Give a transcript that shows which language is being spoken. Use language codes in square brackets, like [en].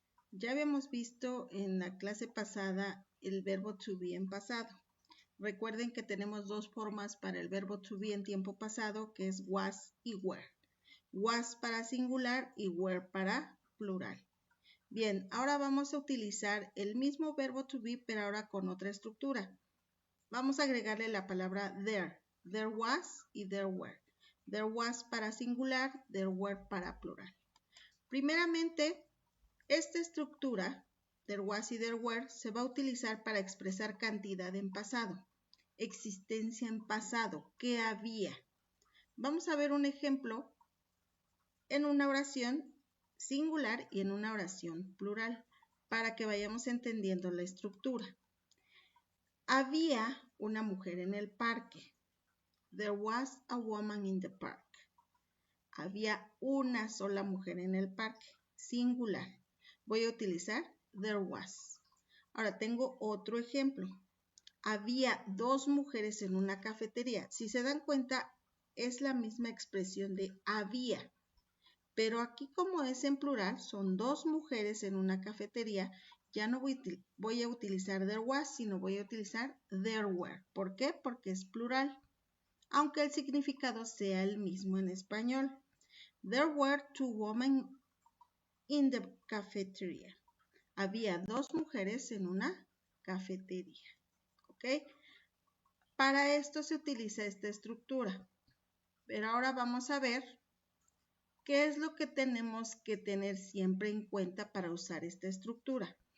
[es] Ya habíamos visto en la clase pasada el verbo to be en pasado. Recuerden que tenemos dos formas para el verbo to be en tiempo pasado, que es was y were. Was para singular y were para plural. Bien, ahora vamos a utilizar el mismo verbo to be, pero ahora con otra estructura. Vamos a agregarle la palabra there. There was y there were. There was para singular, there were para plural. Primeramente, esta estructura, there was y there were, se va a utilizar para expresar cantidad en pasado, existencia en pasado, qué había. Vamos a ver un ejemplo en una oración singular y en una oración plural, para que vayamos entendiendo la estructura. Había una mujer en el parque. [en] There was a woman in the park. [es] Había una sola mujer en el parque, singular. Voy a utilizar there was. Ahora tengo otro ejemplo. Había dos mujeres en una cafetería. Si se dan cuenta, es la misma expresión de había. Pero aquí como es en plural, son dos mujeres en una cafetería. Ya no voy a utilizar there was, sino voy a utilizar there were. ¿Por qué? Porque es plural, aunque el significado sea el mismo en español. [en] There were two women in the cafeteria. [es] Había dos mujeres en una cafetería. ¿Ok? Para esto se utiliza esta estructura. Pero ahora vamos a ver qué es lo que tenemos que tener siempre en cuenta para usar esta estructura.